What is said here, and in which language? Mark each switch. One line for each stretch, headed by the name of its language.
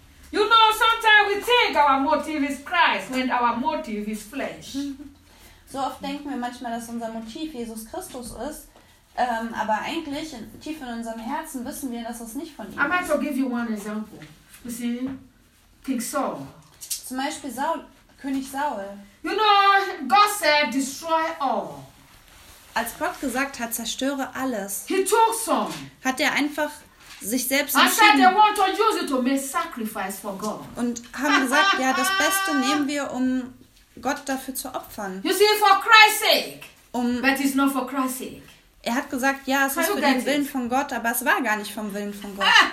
English: You know, sometimes we think our motive is Christ when our motive is flesh.
German: So oft denken wir manchmal, dass unser Motiv Jesus Christus ist, aber eigentlich tief in unserem Herzen wissen wir, dass es nicht von ihm ist.
English: I might as well give you one example. You see, King Saul.
German: Zum Beispiel Saul, König Saul.
English: You know, God said, destroy all.
German: Als Gott gesagt hat, zerstöre alles,
English: he took some.
German: Hat er einfach sich selbst entschieden und haben gesagt, ja, das Beste nehmen wir, um Gott dafür zu opfern.
English: You see, for Christ's sake, but it's not for Christ's sake.
German: Er hat gesagt, ja, es ist für den Willen von Gott, aber es war gar nicht vom Willen von Gott.